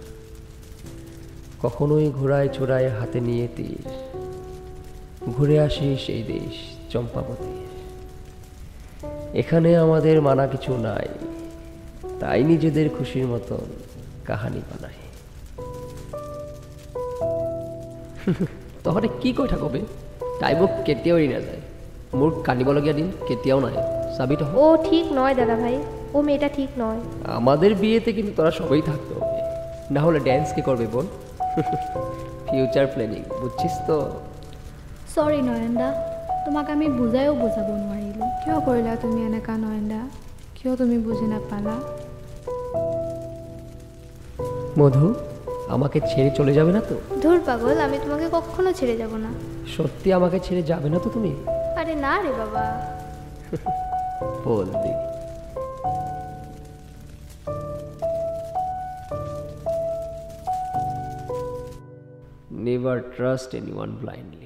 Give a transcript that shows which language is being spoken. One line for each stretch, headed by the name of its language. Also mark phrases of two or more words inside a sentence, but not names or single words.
Bangla: কখনোই ঘোড়ায় ছোড়ায় হাতে নিয়ে তীর, ঘুরে আসি সেই দেশ চম্পাবতী। এখানে আমাদের মানা কিছু নাই, তাই নিজেদের খুশির মতন কাহানি বানাই। তহরে কি কৈ থাকবে?
Assamese: তাই মোক কেতিয়াও এৰি নাযায়, মোৰ কান্দিবলগীয়া দিন কেতিয়াও নাই। চাবি তহ
Bangla: ও ঠিক নয় দাদা ভাই, ও মেয়েটা ঠিক নয়। আমাদের বিয়েতে কিন্তু তোরা সবাই থাকতে হবে, না হলে ড্যান্স কে করবে বোন?
English: future planning,
Bangla: বুঝছিস তো?
Assamese: সৰি নয়নদা, তোমাক আমি বুজায়ো বুজাব নোৱাৰিলোঁ। কিয় কৰিলা তুমি এনেকুৱা নয়নদা? কিয় তুমি বুজি নাপালা?
Bangla: মধু, আমাকে ছেড়ে চলে যাবে না তো? ধুর পাগল, আমি তোমাকে কখনো ছেড়ে যাব না। সত্যি আমাকে ছেড়ে যাবে না তো তুমি? আরে না রে বাবা।
English: বলবি? never trust anyone blindly.